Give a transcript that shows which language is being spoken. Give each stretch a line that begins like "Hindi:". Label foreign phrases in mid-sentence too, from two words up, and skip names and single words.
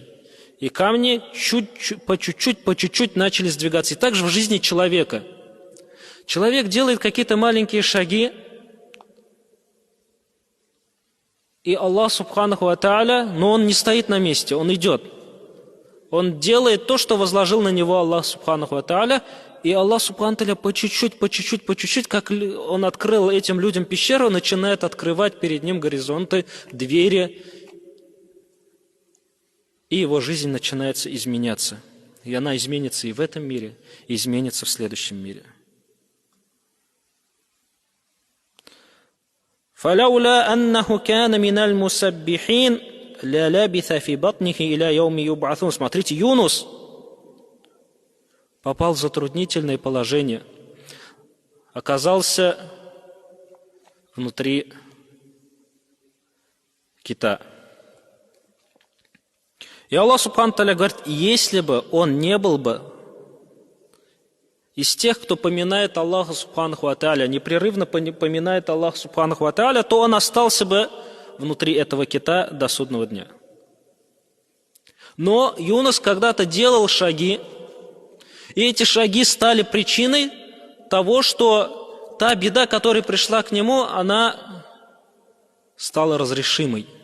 Russian: И камни по чуть-чуть начали сдвигаться. И также в жизни человека. Человек делает какие-то маленькие шаги, и
Arabic: الله سبحانه وتعالى,
Russian: но он не стоит на месте, он идет. Он делает то, что возложил на него
Arabic: الله سبحانه وتعالى,
Russian: и
Arabic: الله سبحانه وتعالى
Russian: по чуть-чуть, как Он открыл этим людям пещеру, начинает открывать перед ним горизонты, двери, и его жизнь начинается изменяться. И она изменится и в этом мире, и изменится в следующем мире.
Arabic: فَلَوْلَا أَنَّهُ كَانَ مِنَ الْمُسَبِّحِينَ لَلَبِثَ فِي بَطْنِهِ إِلَى يَوْمِ يُبْعَثُونَ.
Russian: Смотрите, Юнус попал в затруднительное положение, оказался внутри кита. И
Arabic: الله سبحانه تعالى
Russian: говорит, если бы он не был бы из тех, кто поминает
Arabic: الله سبحانه وتعالى,
Russian: непрерывно поминает
Arabic: الله سبحانه وتعالى,
Russian: то он остался бы внутри этого кита до судного дня. Но Юнус когда-то делал шаги, и эти шаги стали причиной того, что та беда, которая пришла к нему, она стала разрешимой.